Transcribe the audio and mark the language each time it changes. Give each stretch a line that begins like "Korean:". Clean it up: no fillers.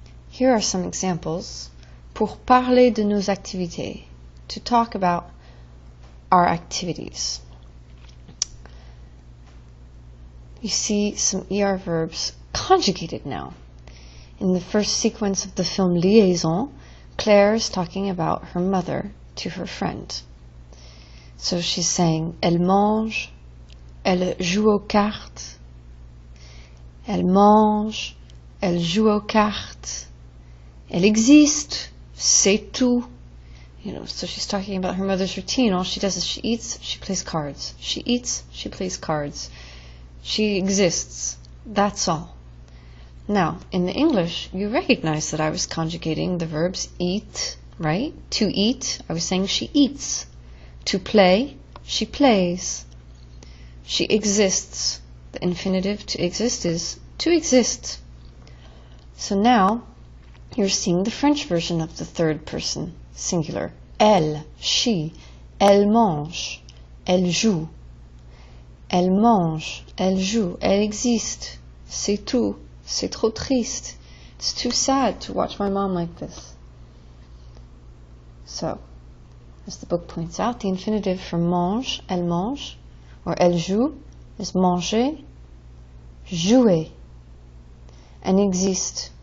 English: Here are some examples.
French: Pour parler de nos activités,
English: to talk about our activities. You see some ER verbs conjugated now. In the first sequence of the film Liaison, Claire is talking about her mother to her friend. So she's saying,
French: elle mange, elle joue aux cartes. Elle mange, elle joue aux cartes. Elle existe, c'est tout.
English: So she's talking about her mother's routine. All she does is she eats, she plays cards. She eats, she plays cards. She exists. That's all. Now, in the English, you recognize that I was conjugating the verbs eat, right? To eat, I was saying she eats. To play, she plays. She exists. The infinitive to exist is to exist. So now, you're seeing the French version of the third person singular.
French: Elle,
English: she,
French: elle mange, elle joue. Elle mange, elle joue, elle existe. C'est tout. C'est trop triste.
English: It's too sad to watch my mom like this. So, as the book points out, the infinitive for mange, or elle joue, is manger, jouer. And existe.